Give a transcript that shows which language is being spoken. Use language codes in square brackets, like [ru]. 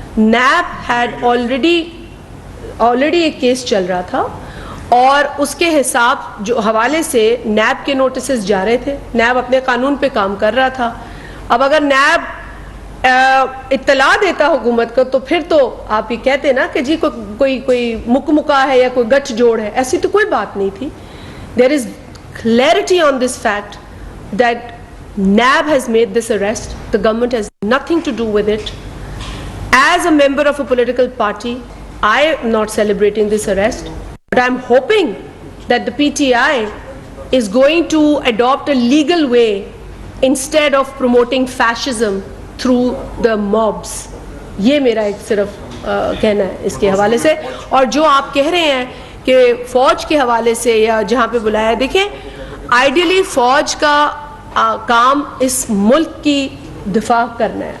[en] NAB had already [ur] ایک case چل رہا تھا, اور اس کے حساب جو حوالے سے نیب کے نوٹسز جا رہے تھے. نیب اپنے قانون پہ کام کر رہا تھا. اب اگر نیب اطلاع دیتا حکومت کو تو پھر تو آپ یہ کہتے نا کہ جی کوئی مکہ ہے یا کوئی گٹھ جوڑ ہے, ایسی تو کوئی بات نہیں تھی. [en] There is clarity on this fact that NAB has made this arrest. The government has nothing to do with it. As a member of a political party, I am not celebrating this arrest, but I am hoping that the PTI is going to adopt a legal way instead of promoting fascism through the mobs. [ur] یہ میرا ایک صرف کہنا ہے اس کے حوالے سے. اور جو آپ کہہ رہے ہیں کہ فوج کے حوالے سے یا جہاں پہ بلایا, دیکھیں آئیڈیلی فوج کا کام اس ملک کی دفاع کرنا ہے.